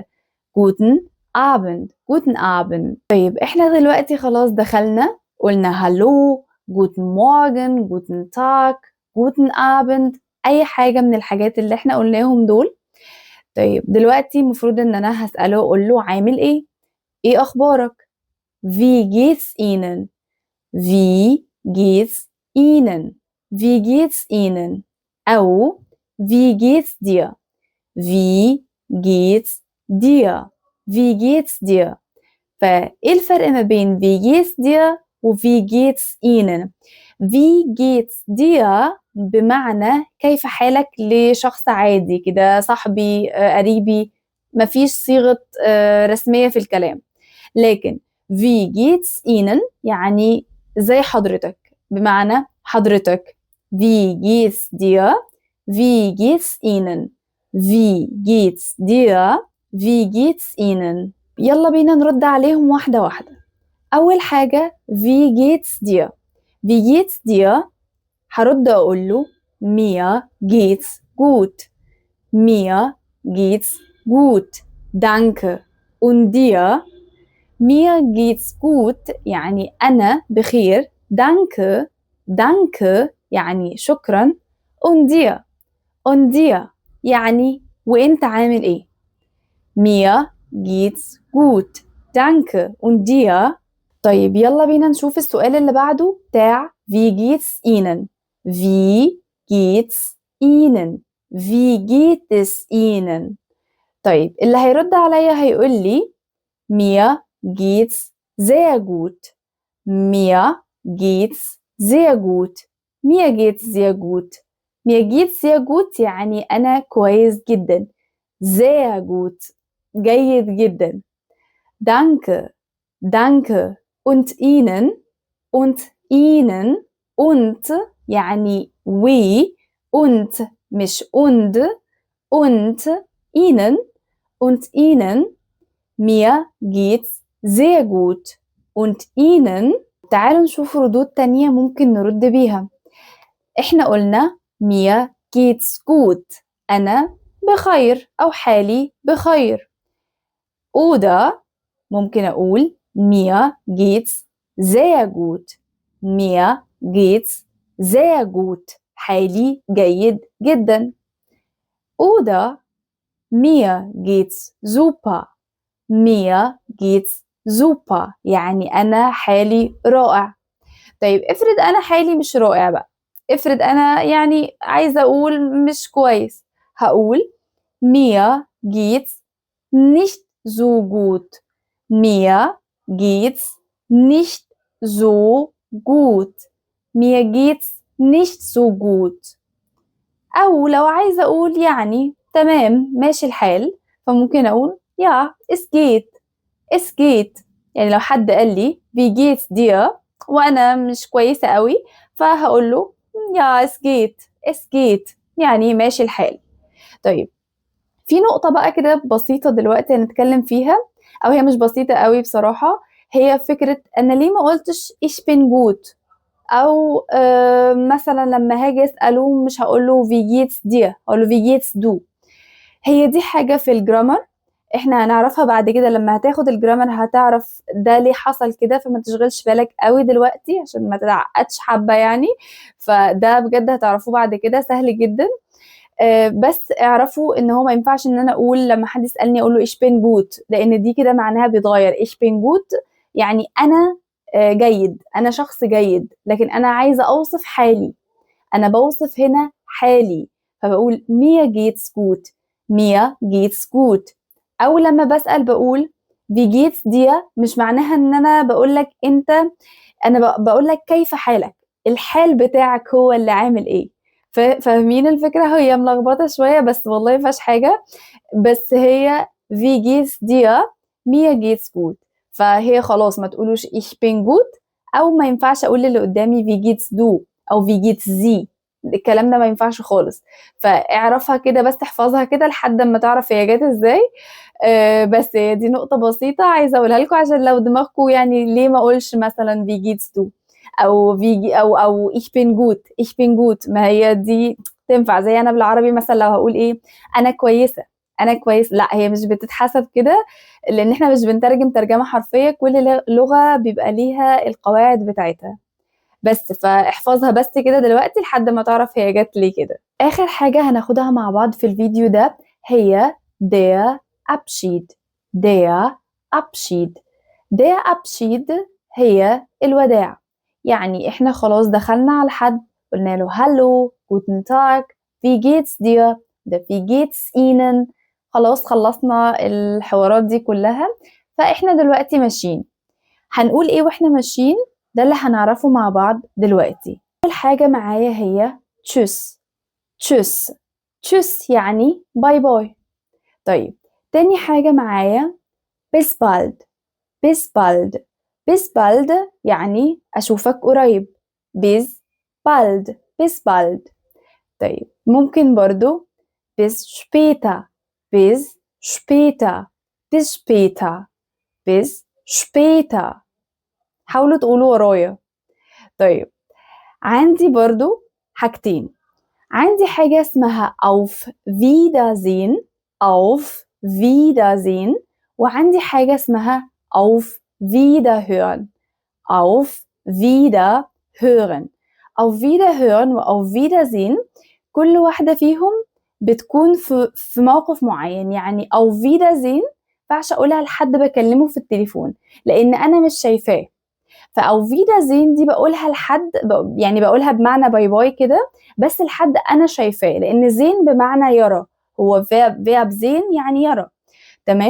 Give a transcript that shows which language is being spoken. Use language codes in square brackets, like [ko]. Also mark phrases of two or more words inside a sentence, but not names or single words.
[de] Guten Abend. Guten Abend. [ar] طيب احنا دلوقتي خلاص دخلنا قلنا هالو، [de] Guten Morgen, Guten Tag, Guten Abend, [ar] أي حاجة من الحاجات اللي احنا قلناهم دول. طيب دلوقتي المفروض ان انا هسأله اقول له عامل ايه؟ ايه اخبارك؟ [de] Wie geht's Ihnen? Wie geht's Ihnen? Wie geht's Ihnen? [ar] أو [de] Wie geht's dir? Wie geht's dir? Wie geht's dir? [ar] فإيه الفرق ما بين [de] Wie geht's dir [ar] و [de] Wie geht's Ihnen؟ Wie geht's dir [ar] بمعنى كيف حالك لشخص عادي كده، صاحبي قريبي، مفيش صيغة رسمية في الكلام. لكن [de] Wie geht's Ihnen [ar] يعني زي حضرتك، بمعنى حضرتك. [de] Wie geht's dir? Wie geht's Ihnen? Wie geht's dir? Wie geht's Ihnen? [ar] يلا بينا نرد عليهم واحدة واحدة. أول حاجة [de] Wie geht's dir? Wie geht's dir؟ [ar] هرد أقول له [de] Mir geht's gut. Mir geht's gut. Danke. Und dir? Mir geht's gut [ar] يعني أنا بخير. [de] Danke. Danke [ar] يعني شكرا. [de] Und dir? Und dir [ar] يعني وإنت عامل إيه؟ [de] Mir geht's gut. Danke. Und dir? [ar] طيب يلا بينا نشوف السؤال اللي بعده بتاع [de] Wie geht's Ihnen? Wie geht's Ihnen? Wie geht es Ihnen? [ar] طيب اللي هيرد عليا هيقول لي [de] Mir geht's sehr gut. Mir geht's sehr gut. Mir geht's sehr gut. Mir geht's sehr gut [ar] يعني أنا كويس جدا. [de] Sehr gut [ar] جيد جدا. [de] Danke. Danke. Und Ihnen? Und Ihnen? [ar] Und يعني we. Und مش und. [de] Und Ihnen? Und Ihnen? Mir geht's sehr gut. Und Ihnen? [ar] تعالوا نشوف ردود تانية ممكن نرد بيها. احنا قلنا [de] mir geht's gut. [ar] أنا بخير أو حالي بخير. [de] Oder [ar] ممكن أقول [de] mir geht's sehr gut. Mir geht's sehr gut. [ar] حالي جيد جدا. [de] Oder mir geht's super. Mir geht's super [ar] يعني أنا حالي رائع. طيب افرض أنا حالي مش رائع بقى، افرض أنا يعني عايزة أقول مش كويس، هقول [de] mir geht's nicht so gut. Mir geht's nicht so gut. Mir geht's nicht so gut. [ar] أو لو عايزة أقول يعني تمام ماشي الحال، فممكن أقول [de] ja es geht. es geht. [ar] يعني لو حد قال لي [de] wie geht's dir [ar] وأنا مش كويسة قوي، فهقول له [de] ja es geht. es geht [ar] يعني ماشي الحال. طيب في نقطة بقى كده بسيطة دلوقتي هنتكلم فيها، أو هي مش بسيطة قوي بصراحة، هي فكرة أنا ليه ما قلتش [de] ich bin gut، [ar] أو مثلا لما هاجي أسأله مش هقوله [de] wie geht's dir، [ar] هقوله [de] wie geht's du. [ar] هي دي حاجة في الجرامر احنا هنعرفها بعد كده، لما هتاخد الجرامر هتعرف ده ليه حصل كده، فما تشغلش بالك قوي دلوقتي عشان ما تتعقدش حبة يعني، فده بجد هتعرفوه بعد كده سهل جدا. بس اعرفوا ان هو ما ينفعش ان انا اقول لما حد يسالني اقول له [de] ich bin gut، [ar] لان دي كده معناها بيتغير. [de] ich bin gut [ar] يعني انا جيد، انا شخص جيد، لكن انا عايزه اوصف حالي، انا بوصف هنا حالي، فبقول [de] mir geht's gut. mir geht's gut. [ar] او لما بسال بقول [de] wie geht's dir، [ar] مش معناها ان انا بقول لك انت، انا بقول لك كيف حالك، الحال بتاعك هو اللي عامل ايه. فاهمين الفكرة؟ هي ملخبطة شوية بس والله مفيهاش حاجة، بس هي [de] wie geht's dir mir geht's gut. [ar] فهي خلاص ما تقولوش [de] ich bin gut، [ar] أو ما ينفعش أقول للي قدامي [de] wie geht's du [ar] أو [de] wie geht's sie، [ar] الكلام ده ما ينفعش خالص. فاعرفها كده بس، احفظها كده لحد ما تعرف هي جت ازاي. بس هي دي نقطة بسيطة عايزة أقولها لكم عشان لو دماغكم يعني ليه ما أقولش مثلا [de] wie geht's du [ar] او فيجي او [de] ich bin gut. ich bin gut [ar] ما هي دي تنفع زي انا بالعربي مثلا لو هقول ايه انا كويسه، انا كويس، لا هي مش بتتحسب كده، لان احنا مش بنترجم ترجمه حرفيه، كل لغه بيبقى ليها القواعد بتاعتها. بس فاحفظها بس كده دلوقتي لحد ما تعرف هي جت ليه كده. اخر حاجه هناخدها مع بعض في الفيديو ده هي [de] der Abschied. der Abschied. der Abschied [ar] هي الوداع. يعني احنا خلاص دخلنا على حد قلنا له هالو [de] guten Tag wie geht's dir [ar] ده [de] wie geht's Ihnen، [ar] خلاص خلصنا الحوارات دي كلها، فاحنا دلوقتي ماشيين هنقول ايه واحنا ماشيين، ده اللي هنعرفه مع بعض دلوقتي. اول حاجة معايا هي [de] tschüss. tschüss. [ar] tschüss يعني باي باي. طيب تاني حاجة معايا [de] bis bald. bis bald. bis bald [ar] يعني أشوفك قريب. [de] bis bald. bis bald. [ar] طيب ممكن برضو [de] bis später. bis später. bis später. bis später. [ar] حاولوا تقولوا ورايا. طيب عندي برضو حاجتين، عندي حاجة اسمها [de] auf Wiedersehen. auf Wiedersehen. [ar] وعندي حاجة اسمها [de] auf Wiederhören. auf Wiederhören. auf Wiederhören [ar] و [de] auf Wiedersehen [ar] كل واحدة فيهم بتكون في موقف معين. يعني [de] auf Wiedersehen [ar] مينفعش أقولها لحد بكلمه في التليفون لأن أنا مش شايفاه، فأو Wiedersehen دي بقولها لحد يعني بقولها بمعنى باي باي كده بس لحد أنا شايفاه، لأن زين بمعنى يرى، هو verb sehen يعني يرى، تمام؟